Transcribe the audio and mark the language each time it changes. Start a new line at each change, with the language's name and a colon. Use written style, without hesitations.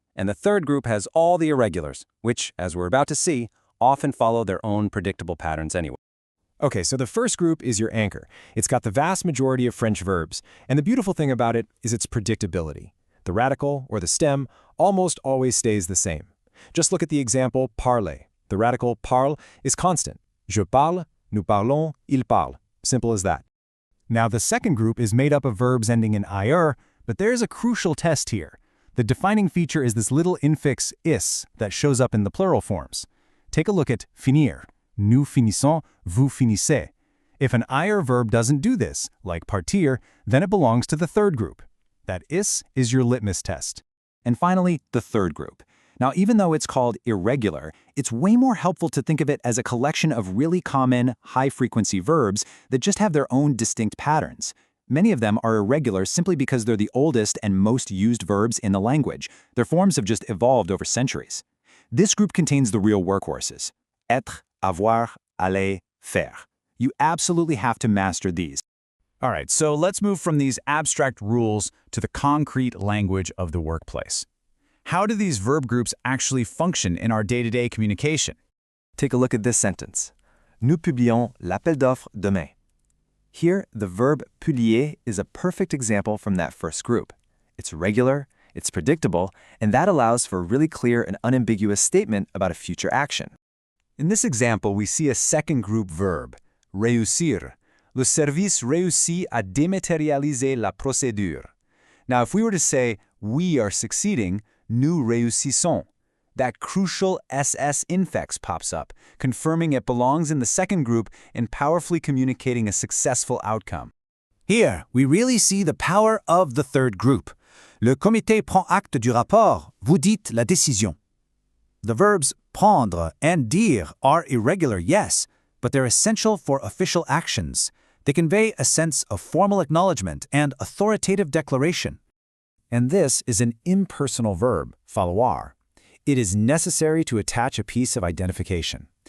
English: And the third group has all the irregulars, which, as we're about to see, often follow their own predictable patterns anyway. Okay, so the first group is your anchor. It's got the vast majority of French verbs, and the beautiful thing about it is its predictability. The radical, or the stem, almost always stays the same. Just look at the example parler. The radical parle is constant.
French: Je parle, nous parlons, il parle.
English: Simple as that. Now the second group is made up of verbs ending in IR, but there's a crucial test here. The defining feature is this little infix is that shows up in the plural forms. Take a look at finir.
French: Nous finissons, vous finissez.
English: If an IR verb doesn't do this, like partir, then it belongs to the third group. That is your litmus test. And finally, the third group. Now, even though it's called irregular, it's way more helpful to think of it as a collection of really common, high-frequency verbs that just have their own distinct patterns. Many of them are irregular simply because they're the oldest and most used verbs in the language. Their forms have just evolved over centuries. This group contains the real workhorses: être, avoir, aller, faire. You absolutely have to master these. All right, so let's move from these abstract rules to the concrete language of the workplace. How do these verb groups actually function in our day-to-day communication? Take a look at this sentence.
French: Nous publions l'appel d'offres demain.
English: Here, the verb publier is a perfect example from that first group. It's regular, it's predictable, and that allows for a really clear and unambiguous statement about a future action. In this example, we see a second group verb, réussir.
French: Le service réussit à dématérialiser la procédure.
English: Now, if we were to say, we are succeeding,
French: nous réussissons,
English: that crucial SS infix pops up, confirming it belongs in the second group and powerfully communicating a successful outcome. Here, we really see the power of the third group.
French: Le comité prend acte du rapport, vous dites la décision.
English: The verbs Prendre and dire are irregular, yes, but they're essential for official actions. They convey a sense of formal acknowledgement and authoritative declaration. And this is an impersonal verb, falloir. It is necessary to attach a piece of identification.